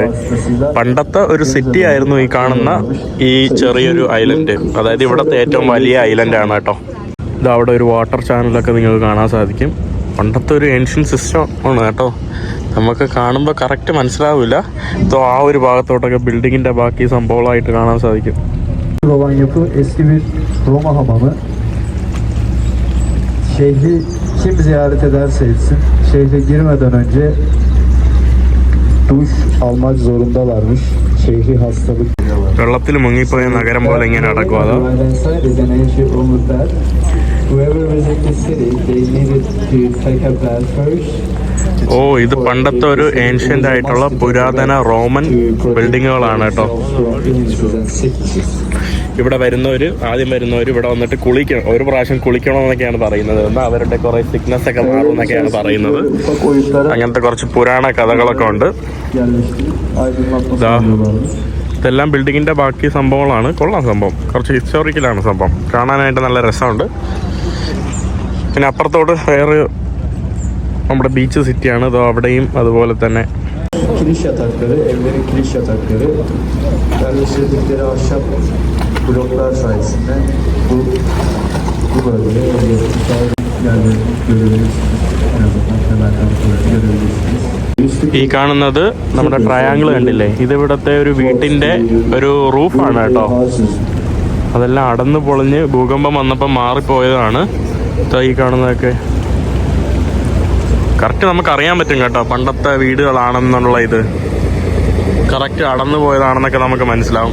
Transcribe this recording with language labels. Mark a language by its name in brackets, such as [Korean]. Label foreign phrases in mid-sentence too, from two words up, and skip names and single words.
[Malayalam] പണ്ടത്തെ ഒരു സിറ്റി ആയിരുന്നു ഈ കാണുന്ന ഈ ചെറിയൊരു ഐലൻഡ്. അതായത് ഇവിടുത്തെ ഏറ്റവും വലിയ ഐലൻഡാണ് കേട്ടോ. ഇത് അവിടെ ഒരു [English] water channel [Malayalam] നിങ്ങൾക്ക് കാണാൻ സാധിക്കും. പണ്ടത്തെ ഒരു [English] ancient system [Malayalam] ആണ് കേട്ടോ. നമുക്ക് കാണുമ്പോൾ കറക്റ്റ് മനസ്സിലാവില്ല. ഇപ്പോൾ ആ ഒരു ഭാഗത്തോട്ടൊക്കെ ബിൽഡിങ്ങിൻ്റെ ബാക്കി സംഭവങ്ങളായിട്ട് കാണാൻ സാധിക്കും. [Turkish] Şehri kim ziyaret ederse etsin, şehre girmeden önce duş almak zorundalarmış. Şehri hastalık diyorlar. [Malayalam] വെള്ളത്തിൽ മുങ്ങിപ്പോയ നഗരം പോലെ ഇങ്ങനെ നടക്കും. അതാ [English] Whoever visits the city, they needed to take a bath first. [Malayalam] ഓ, ഇത് പണ്ടത്തെ ഒരു ഏൻഷ്യൻ്റ് ആയിട്ടുള്ള പുരാതന റോമൻ ബിൽഡിങ്ങുകളാണ് കേട്ടോ. ഇവിടെ ആദ്യം വരുന്നവർ ഇവിടെ വന്നിട്ട് കുളിക്കണം, ഒരു പ്രാവശ്യം കുളിക്കണമെന്നൊക്കെയാണ് പറയുന്നത്. എന്നാൽ അവരുടെ കുറേ സിക്നസ് ഒക്കെ മാറും എന്നൊക്കെയാണ് പറയുന്നത്. അങ്ങനത്തെ കുറച്ച് പുരാണ കഥകളൊക്കെ ഉണ്ട്. ഇതെല്ലാം ബിൽഡിങ്ങിൻ്റെ ബാക്കി സംഭവങ്ങളാണ്. കൊള്ളാം സംഭവം, കുറച്ച് ഹിസ്റ്റോറിക്കലാണ് സംഭവം, കാണാനായിട്ട് നല്ല രസമുണ്ട്. പിന്നെ അപ്പുറത്തോട്ട് വേറെ നമ്മുടെ [English] beach city. [Malayalam] അതോ അവിടെയും അതുപോലെ തന്നെ [Turkish] Kiriş yatakları, evlerin kiriş yatakları yerleştirdikleri ahşap bloklar sayesinde bu bölgeye yerlerini görebilirsiniz. En azından temel kanıtları görebilirsiniz. [Malayalam] ഈ കാണുന്നത് നമ്മുടെ ട്രയാങ്കിൾ കണ്ടില്ലേ? ഇത് ഇവിടുത്തെ ഒരു വീട്ടിൻ്റെ ഒരു റൂഫാണ് കേട്ടോ. അതെല്ലാം അടന്ന് പൊളിഞ്ഞ് ഭൂകമ്പം വന്നപ്പോൾ മാറിപ്പോയതാണ്. ഈ കാണുന്നതൊക്കെ കറക്റ്റ് നമുക്കറിയാൻ പറ്റും കേട്ടോ, പണ്ടത്തെ വീടുകളാണെന്നുള്ള ഇത് കറക്റ്റ് അടന്നു പോയതാണെന്നൊക്കെ നമുക്ക് മനസ്സിലാവും.